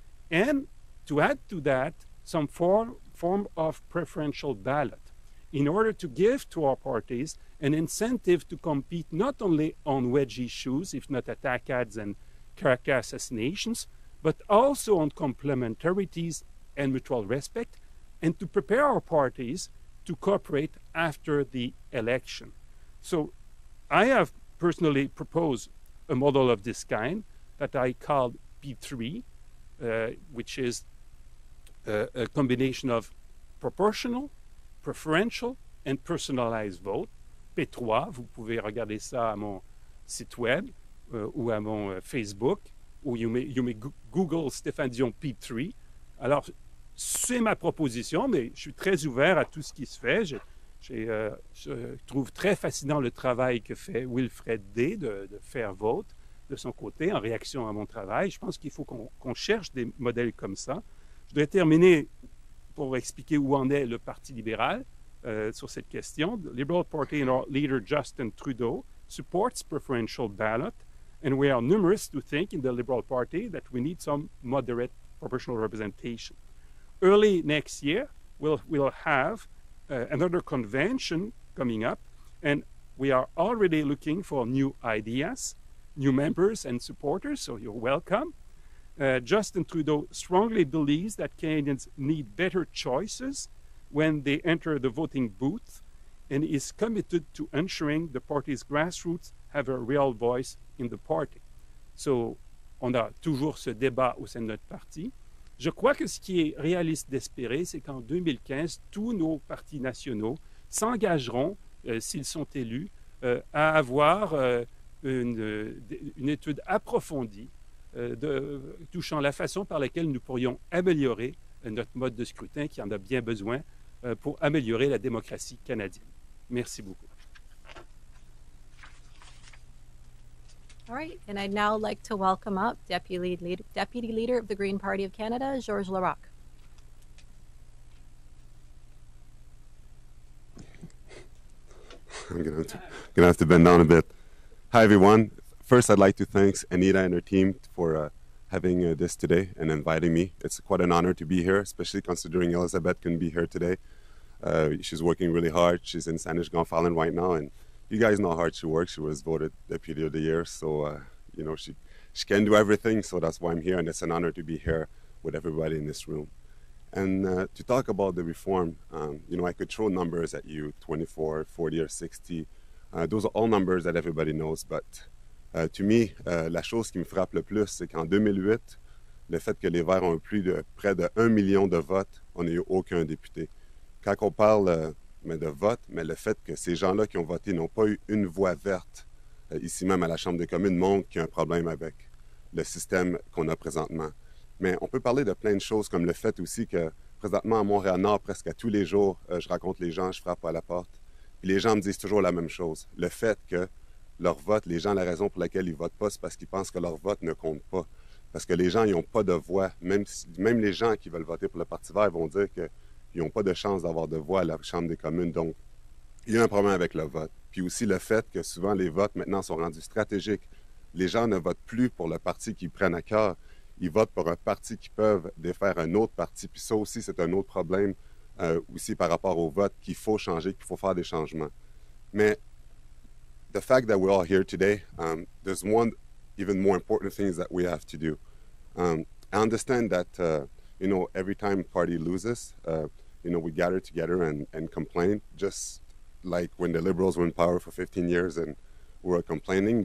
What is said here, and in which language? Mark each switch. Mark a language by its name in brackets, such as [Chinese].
[English] And to add to that, some form of preferential ballot in order to give to our parties an incentive to compete not only on wedge issues, if not attack ads and character assassinations, but also on complementarities and mutual respect, and to prepare our parties to cooperate after the election. So I have personally proposed a model of this kind that I called P3, which is a combination of proportional, preferential, and personalized vote. [French] P3, vous pouvez regarder ça à mon site web ou à mon Facebook, ou [English] you may Google Stéphane Dion P3. [French] Alors, c'est ma proposition, mais je suis très ouvert à tout ce qui se fait. Je trouve très fascinant le travail que fait Wilfred Day de Fair Vote de son côté, en réaction à mon travail. Je pense qu'il faut qu'on cherche des modèles comme ça. Je voudrais terminer pour expliquer où en est le Parti libéral sur cette question. [English] The Liberal Party and our leader Justin Trudeau supports preferential ballot, and we are numerous to think in the Liberal Party that we need some moderate proportional representation. Early next year, we'll have another convention coming up, and we are already looking for new ideas, new members and supporters, so you're welcome. Justin Trudeau strongly believes that Canadians need better choices when they enter the voting booth, and is committed to ensuring the party's grassroots have a real voice in the party. [French] So, on a toujours ce débat au sein de notre parti. Je crois que ce qui est réaliste d'espérer, c'est qu'en 2015, tous nos partis nationaux s'engageront, s'ils sont élus, à avoir une étude approfondie touchant la façon par laquelle nous pourrions améliorer notre mode de scrutin qui en a bien besoin pour améliorer la démocratie canadienne. Merci beaucoup. [English] All right, and I'd now like to welcome up Deputy Leader of the Green Party of Canada, Georges Laraque. I'm gonna have to bend down a bit. Hi, everyone. First, I'd like to thank Anita and her team for having this today and inviting me. It's quite an honor to be here, especially considering Elizabeth couldn't be here today. She's working really hard. She's in Saanich-Gonfalon right now, and you guys know how hard she works. She was voted Deputy of the Year, so you know she can do everything. So that's why I'm here, and it's an honor to be here with everybody in this room. And to talk about the reform, you know, I could throw numbers at you, 24, 40, or 60. Those are all numbers that everybody knows, but to me, [French] la chose qui me frappe le plus, c'est qu'en 2008, le fait que les Verts ont eu près de 1 million de votes, on n'a eu aucun député. Quand on parle de vote, mais le fait que ces gens-là qui ont voté n'ont pas eu une voix verte, ici même à la Chambre des communes, montre qu'il y a un problème avec le système qu'on a présentement. Mais on peut parler de plein de choses, comme le fait aussi que présentement à Montréal-Nord, presque à tous les jours, je rencontre les gens, je frappe à la porte, puis les gens me disent toujours la même chose. Le fait que leur vote, les gens, la raison pour laquelle ils ne votent pas, c'est parce qu'ils pensent que leur vote ne compte pas. Parce que les gens, ils n'ont pas de voix. Même les gens qui veulent voter pour le Parti vert vont dire qu'ils n'ont pas de chance d'avoir de voix à la Chambre des communes. Donc, il y a un problème avec le vote. Puis aussi le fait que souvent les votes maintenant sont rendus stratégiques. Les gens ne votent plus pour le parti qu'ils prennent à cœur. Ils votent pour un parti qui peuvent défaire un autre parti. Puis ça aussi, c'est un autre problème aussi par rapport au vote qu'il faut changer, qu'il faut faire des changements. [English] Mais the fact that we're all here today, there's one even more important thing that we have to do. I understand that, you know, every time a party loses, you know, we gather together and complain, just like when the Liberals were in power for 15 years and we were complaining.